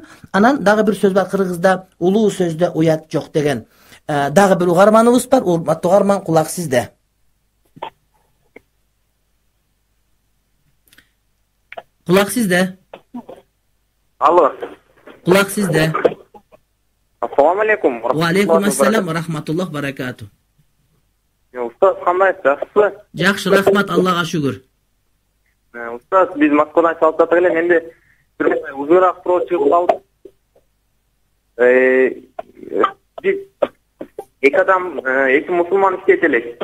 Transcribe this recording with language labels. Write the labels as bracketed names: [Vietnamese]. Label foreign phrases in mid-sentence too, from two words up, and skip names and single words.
[Kyrgyz] Анан дагы бир сөз бар кыргызда, улуу сөздө уят жок деген. Дагы бир угарманыбыз бар. Урматтуу угарман, кулак сизде. Кулак сизде. Алло. Кулак сизде. [Arabic] السلام عليكم. وعليكم السلام ورحمة الله بركاته. [Kyrgyz] Устаз, кандайсыз? Жакшысызбы? Жакшы, рахмат, Аллага шүгүр. Устаз, биз Москвадан чалып жатыр эле, менде бир узураак суроо чыгып калды. Биз эки адам, эки мусулман иштейт элек.